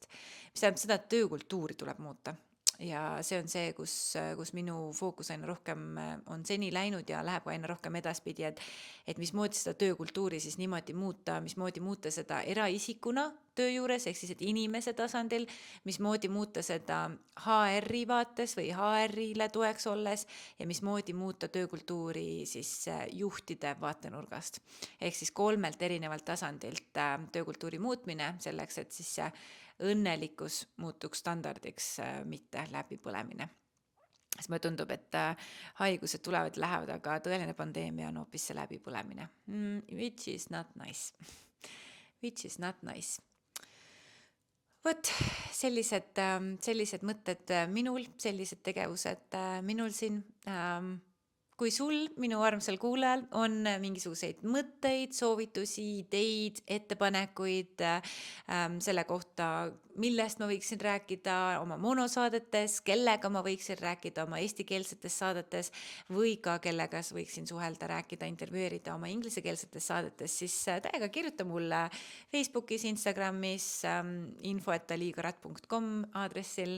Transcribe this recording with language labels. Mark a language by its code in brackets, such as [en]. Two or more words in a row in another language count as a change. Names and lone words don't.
[et] Mis tähendab seda, et töökultuuri tuleb muuta. Ja see on see, kus minu fookus aina rohkem on seni läinud ja läheb aina rohkem edaspidi, et mismoodi seda töökultuuri siis niimoodi muuta, mismoodi muuta seda eraisikuna töö juures, ehk siis et inimese tasandil, mismoodi muuta seda HR-i vaates või HR-ile toeks olles ja mismoodi muuta töökultuuri siis juhtide vaatenurgast. Ehk siis 3 erinevalt tasandilt töökultuuri muutmine selleks, et siis õnnelikkus muutuks standardiks, mitte läbipõlemine. Siis mulle tundub, et haigused tulevad ja lähevad, aga tõeline pandeemia on hoopis see läbipõlemine. [en] Which is not nice. Which is not nice. [et] Vot sellised mõtted minul, sellised tegevused minul siin. Kui sul, minu armsal kuulajal, on mingisuguseid mõtteid, soovitusi, ideid, ettepanekuid selle kohta, millest ma võiksin rääkida oma monosaadetes, kellega ma võiksin rääkida oma eestikeelsetes saadetes või ka kellega võiksin suhelda, rääkida, intervjueerida oma inglisekeelsetes saadetes, siis täiega kirjuta mulle Facebookis, Instagramis, info@aligarat.com aadressil.